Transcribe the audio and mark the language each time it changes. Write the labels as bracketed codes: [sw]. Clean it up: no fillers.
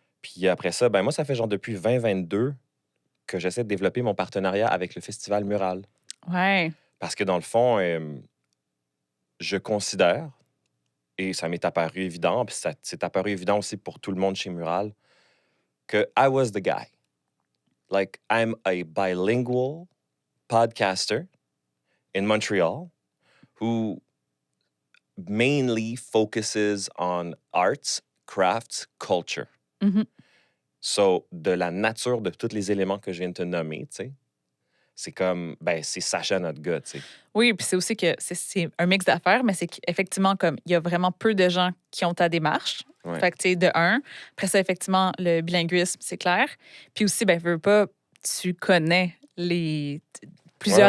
[fr] Puis après ça, ben, moi, ça fait genre depuis 2022 que j'essaie de développer mon partenariat avec le Festival Mural. Ouais. Parce que dans le fond, je considère, et ça m'est apparu évident, puis ça c'est apparu évident aussi pour tout le monde chez Mural, que [en] I was the guy. Like, I'm a bilingual podcaster in Montreal who mainly focuses on arts, crafts, culture. Mhm. [fr] So, de la nature de tous les éléments que je viens de te nommer, tu sais, c'est comme, ben, c'est Sacha notre gars, tu sais. Oui, puis c'est aussi que c'est un mix d'affaires, mais c'est qu'effectivement, comme il y a vraiment peu de gens qui ont ta démarche. Ouais. Fait que, tu sais, de un. Après ça, effectivement, le bilinguisme, c'est clair. Puis aussi, ben, veux pas, tu connais plusieurs